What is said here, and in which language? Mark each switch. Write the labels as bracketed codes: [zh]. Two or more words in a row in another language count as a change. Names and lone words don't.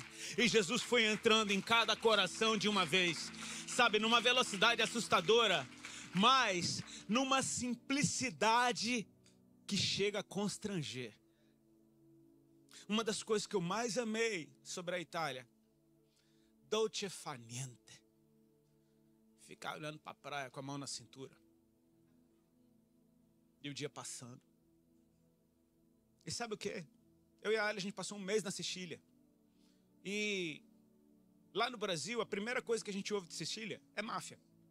[pt] E Jesus foi entrando em cada coração de uma vez. Sabe, numa velocidade assustadora, mas numa simplicidade que chega a constranger. Uma das coisas que eu mais amei sobre a Itália, [it] dolce far niente. [pt] Ficar olhando para a praia com a mão na cintura. E o dia passando. E sabe o que? Eu e a Ali, a gente passou um mês na Sicília. E lá no Brasil, a primeira coisa que a gente ouve de Sicília é máfia.